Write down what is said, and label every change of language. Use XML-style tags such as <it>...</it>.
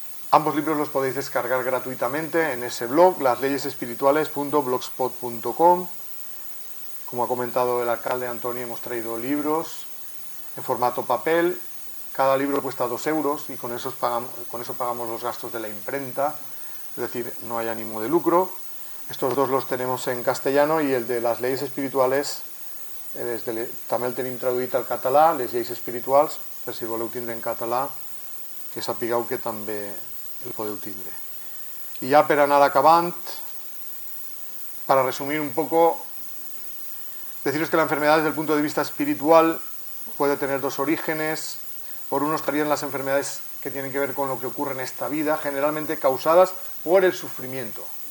<es>Ambos libros los podéis descargar gratuitamente en ese blog, lasleyesespirituales.blogspot.com. Como ha comentado el alcalde Antonio, hemos traído libros en formato papel. Cada libro cuesta 2 euros y con eso pagamos los gastos de la imprenta, es decir, no hay ánimo de lucro. Estos dos los tenemos en castellano y el de las leyes espirituales</es> <ca>també el tenim traduït al català, les lleis espirituals, per si voleu tindre en català, que sapigueu que també el podeu tindre.</ca> <es>Y ya</es> <ca>per anar acabant,</ca> <es>para resumir un poco, deciros que la enfermedad desde el punto de vista espiritual puede tener 2 orígenes. Por uno estarían las enfermedades que tienen que ver con lo que ocurre en esta vida, generalmente causadas por el sufrimiento.</es>